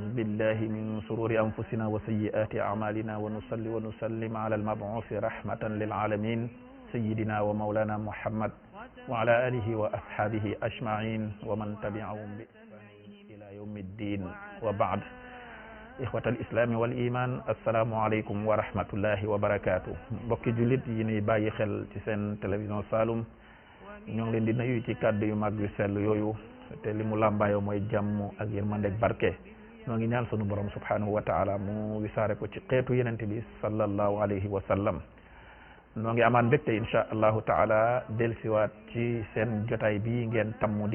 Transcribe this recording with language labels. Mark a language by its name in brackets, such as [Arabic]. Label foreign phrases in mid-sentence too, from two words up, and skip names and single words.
[Arabic] بالله من شرور أنفسنا وسيئات أعمالنا ونصلي ونسلم على المبعوث رحمة للعالمين سيدنا ومولانا محمد وعلى آله وأصحابه أجمعين ومن تبعهم بإحسان إلى يوم الدين وبعد إخوة الإسلام والإيمان السلام عليكم ورحمة الله وبركاته [Wolof] mbokki jullit yi ñuy bàyyi xel ci seen télévision Saloum ñoo ngi leen di nuyu ci kàddu yu mag yu sell yooyu te li mu làmbaayoo mooy jàmm ak yërmande ak barke ñoo ngi ñaan sunu borom [Arabic] سبحانه وتعالى [Wolof] mu wisaare ko ci xeetu yenente bi [Arabic] صلى الله عليه وسلم [Wolof] noo ngi amaan mbégte [Arabic] إن شاء الله تعالى [Wolof] delsiwaat ci seen jotaay bi ngeen tammu